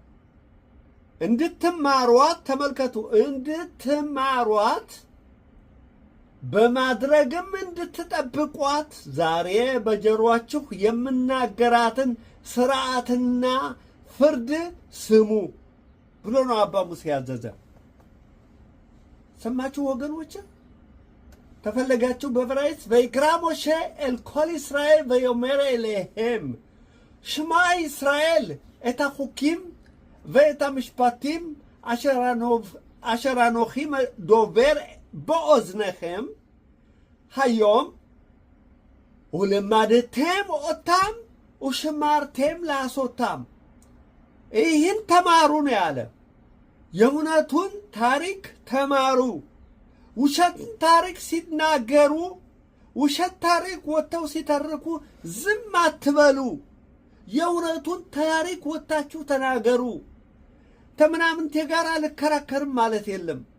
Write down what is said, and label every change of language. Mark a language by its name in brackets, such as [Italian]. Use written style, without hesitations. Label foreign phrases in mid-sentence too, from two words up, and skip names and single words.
[Amharic] እንድትማሯት፣ ተመልከቱ፣ እንድትማሯት በማድረግም እንድትጠብቋት ዛሬ በጆሮአችሁ የምናገራትን ሥርዓትና ፍርድ ስሙ ብሎ ነው አባ ሙሴ ያዘዘ። ሰማችሁ ወገኖች? ተፈለጋችሁ በዕብራይስጥ [Hebrew] ויקרא משה אל כל ישראל ויאמר אליהם שמע ישראל את החוקים ואת המשפטים אשר אנוכי דובר באוזניכם היום ולמדתם אותם ושמרתם לעשותם። [Amharic] ይህን ተማሩ ነው ያለ። የእውነቱን ታሪክ ተማሩ። ውሸትን ታሪክ ሲናገሩ፣ ውሸት ታሪክ ወጥተው ሲተርኩ ዝም አትበሉ። የእውነቱን ታሪክ ወጥታችሁ ተናገሩ። ከምናምንቴ ጋር አልከራከርም ማለት የለም።